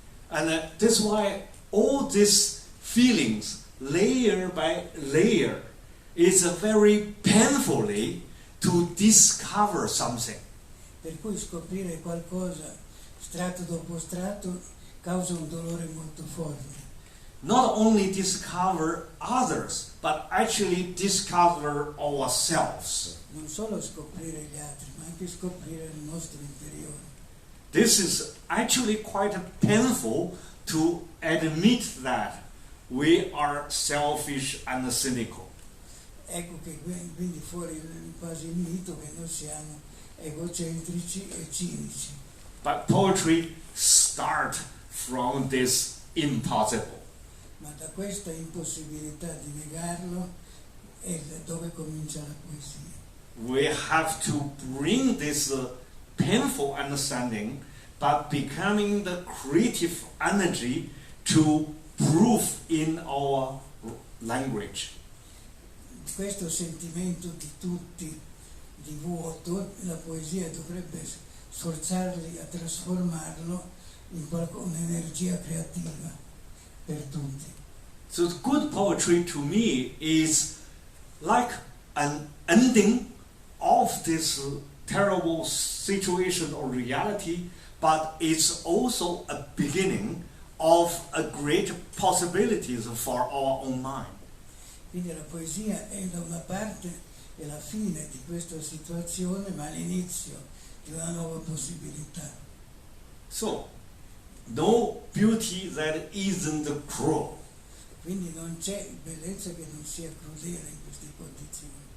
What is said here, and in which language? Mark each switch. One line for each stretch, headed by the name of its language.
English: And that's why all these feelings, layer by layer, is very painfully to discover something.
Italian: Per cui scoprire qualcosa strato dopo strato causa un dolore molto forte.
English: Not only discover others, but actually discover ourselves.
Italian: Non solo scoprire gli altri, ma anche scoprire il nostro interiore.
English: This is actually quite painful to admit that we are selfish and cynical.
Italian: Ecco che quindi fuori quasi il mito che noi siamo egocentrici e cinici.
English: But poetry starts from this impossible.
Italian: Ma da questa impossibilità di negarlo è dove comincia la poesia.
English: We have to bring this painful understanding, but becoming the creative energy to prove in our language.
Italian: Questo sentimento di tutti di vuoto, la poesia dovrebbe sforzarli a trasformarlo in un'energia creativa per tutti.
English: So good poetry to me is like an ending of this terrible situation or reality, but it's also a beginning of a great possibilities for our own mind.
Italian: Quindi la poesia è da una parte è la fine di questa situazione, ma l'inizio di una nuova possibilità.
English: So, no beauty that isn't cruel.
Italian: Quindi non c'è bellezza che non sia crudele in queste condizioni.